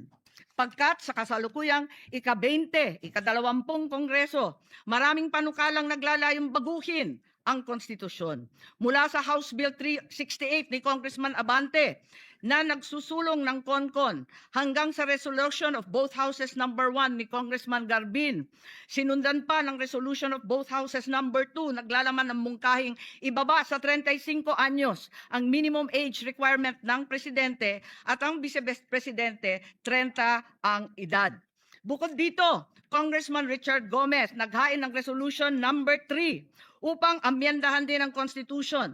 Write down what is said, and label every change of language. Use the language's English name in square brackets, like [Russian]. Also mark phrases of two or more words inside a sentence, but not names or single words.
[Filipino] Pagkat sa kasalukuyang ika-20, ika-20 Kongreso, maraming panukalang naglalayong baguhin ang konstitusyon. Mula sa House Bill 368 ni Congressman Abante na nagsusulong ng CONCON hanggang sa Resolution of Both Houses No. 1 ni Congressman Garbin. Sinundan pa ng Resolution of Both Houses No. 2 naglalaman ng mungkahing ibaba sa 35 anyos ang [English] minimum age requirement [Filipino] ng Presidente at ang Vice-Presidente 30 ang edad. Bukod dito, Congressman Richard Gomez naghain ng Resolution No. 3 upang amyendahan din ang Constitution.